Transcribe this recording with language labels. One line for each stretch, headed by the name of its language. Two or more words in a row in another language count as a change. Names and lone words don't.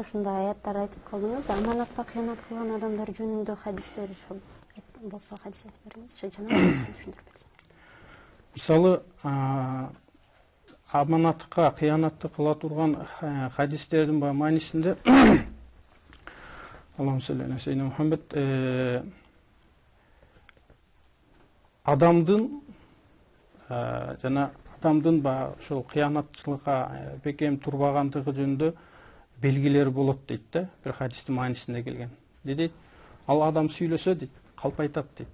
Kyrgyz: Ушундай аяттар айтып калдыңыз. Аманатка кыянат кылган адамдар жөнүндө хадистер болсо хадис айтып бериңизчи, жана түшүндүрүп берсеңиз. Мисалы, аманатка кыянатты кыла турган хадистердин маанисинде
Arabic: الله صل على سيدنا محمد,
Kyrgyz: адамдын жана адамдын ошол кыянатчылыкка бекем турбагандыгы жөнүндө белгилери болот дейт да, бир хадистин маанисинде келген. Дейт, ал адам сүйлөсө дейт, калп айтат дейт.